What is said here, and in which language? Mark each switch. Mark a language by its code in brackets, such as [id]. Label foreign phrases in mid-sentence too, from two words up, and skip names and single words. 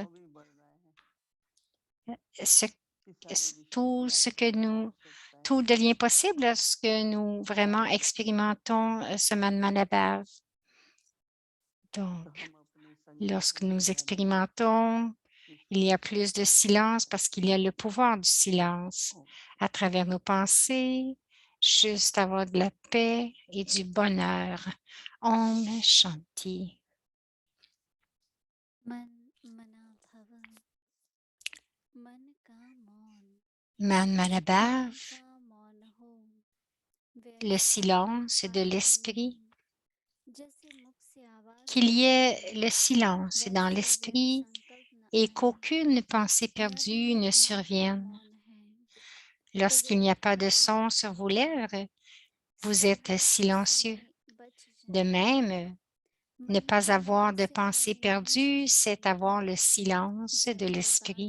[fr] Tout ce que tout devient possible lorsque nous vraiment expérimentons ce Manmanabhav. Donc, lorsque nous expérimentons, il y a plus de silence parce qu'il y a le pouvoir du silence à travers nos pensées, juste avoir de la paix et du bonheur. [sa] Om Shanti. मन मना भव [hi] मन का मौन [fr] Manmanabhav, [hi] का मौन हो [fr] le silence de l'esprit, जैसे मुख से आवाज qu'il y ait le silence dans l'esprit et qu'aucune pensée perdue ne survienne. Lorsqu'il n'y a pas de son sur vos lèvres, vous êtes silencieux. De même, ne pas avoir de pensée perdue, c'est avoir le silence de l'esprit.